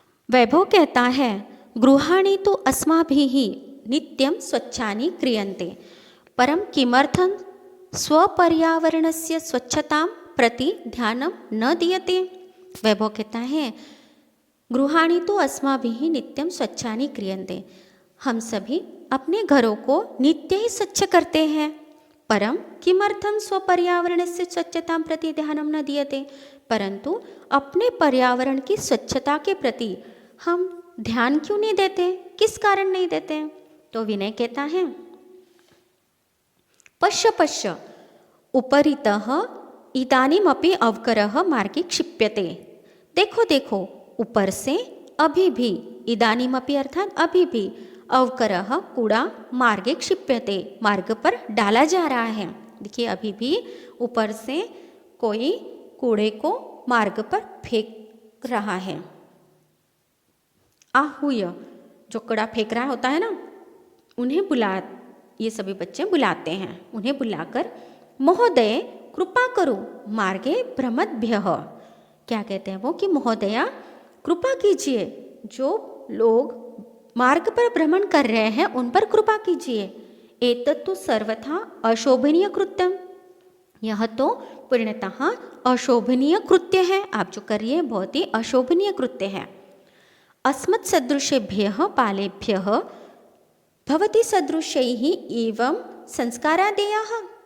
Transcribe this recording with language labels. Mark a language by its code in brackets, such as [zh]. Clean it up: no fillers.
[hi] वैभव कहता है, [sa] गृहाणि तु अस्माभिः नित्यं स्वच्छानि क्रियन्ते परं किमर्थं स्वपर्यावरणस्य स्वच्छतां प्रति ध्यानं न दीयते। [hi] वैभव कहता है, [sa] गृहाणि तो अस्माभिः नित्यं स्वच्छानि क्रियन्ते, [hi] हम सभी अपने घरों को नित्य ही स्वच्छ करते हैं, [sa] परम किमर्थं स्वपर्यावरणस्य स्वच्छतां प्रति ध्यानं न दीयते, [hi] परंतु अपने पर्यावरण की स्वच्छता के प्रति हम ध्यान क्यों नहीं देते, किस कारण नहीं देते। तो विनय कहता है, [sa] पश्य पश्य उपरितः इदानीमपि अवकरः मार्गे क्षिप्यते। [hi] देखो देखो, ऊपर से अभी भी, इदानीमपि अर्थात अभी भी, अवकरः कूड़ा मार्गे क्षिप्यते मार्ग पर डाला जा रहा है। देखिए, अभी भी ऊपर से कोई कूड़े को मार्ग पर फेंक रहा है। आहूय, जो कूड़ा फेंक रहा होता है ना, उन्हें ये सभी बच्चे बुलाते हैं। उन्हें बुलाकर [sa] महोदय कृपा करो मार्गे भ्रमद्भ्यः, [hi] क्या कहते हैं वो कि महोदया कृपा कीजिए, जो लोग मार्ग पर भ्रमण कर रहे हैं उन पर कृपा कीजिए। [sa] एतत्तु सर्वथा अशोभनीय कृत्यम, [hi] यह तो पूर्णतः अशोभनीय कृत्य है, आप जो कर रही है बहुत ही अशोभनीय कृत्य है। [sa] अस्मत् सदृशेभ्यः बालेभ्यः भवती सदृशैः एवं संस्कारादेयाः।